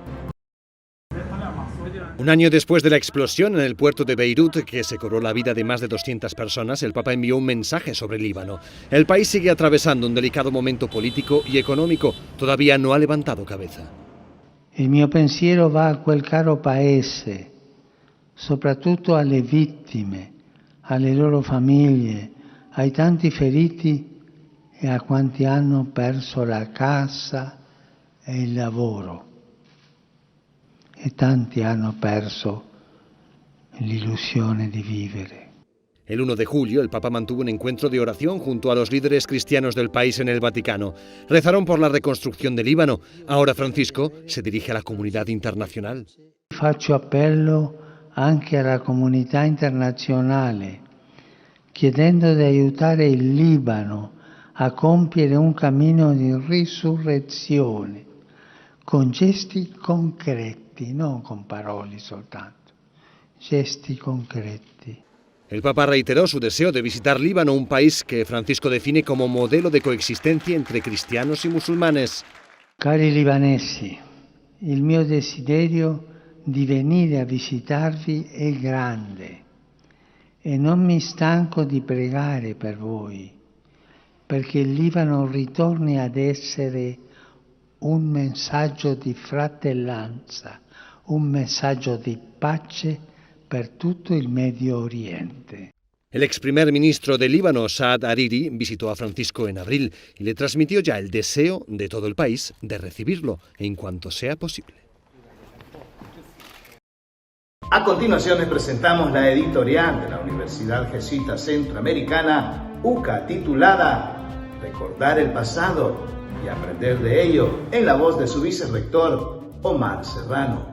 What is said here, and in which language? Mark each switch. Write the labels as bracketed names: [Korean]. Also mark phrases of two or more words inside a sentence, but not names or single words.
[Spanish] Un año después de la explosión en el puerto de Beirut, que se cobró la vida de más de 200 personas, el Papa envió un mensaje sobre el Líbano. El país sigue atravesando un delicado momento político y económico. Todavía no ha levantado cabeza. [Italian] Il mio pensiero va a quel caro paese, soprattutto alle vittime, alle loro famiglie, ai tanti feriti e a quanti hanno perso la casa e il lavoro. E tanti hanno perso l'illusione di vivere. [Spanish] El 1 de julio, el Papa mantuvo un encuentro de oración junto a los líderes cristianos del país en el Vaticano. Rezaron por la reconstrucción del Líbano. Ahora Francisco se dirige a la comunidad internacional. [Italian] Faccio appello anche alla comunità internazionale, chiedendo di aiutare il Libano a compiere un cammino di risurrezione, con gesti concreti, non con parole soltanto, gesti concreti. [Spanish] El Papa reiteró su deseo de visitar Líbano, un país que Francisco define como modelo de coexistencia entre cristianos y musulmanes. [Italian] Cari libanesi, il mio desiderio di venire a visitarvi è grande e non mi stanco di pregare per voi, perché il Libano ritorni ad essere un messaggio di fratellanza, un messaggio di pace per tutto il Medio Oriente. [Spanish] El ex primer ministro de Líbano, Saad Hariri, visitó a Francisco en abril y le transmitió ya el deseo de todo el país de recibirlo en cuanto sea posible. A continuación les presentamos la editorial de la Universidad Jesuita Centroamericana, UCA, titulada Recordar el pasado y aprender de ello, en la voz de su vicerrector, Omar Serrano.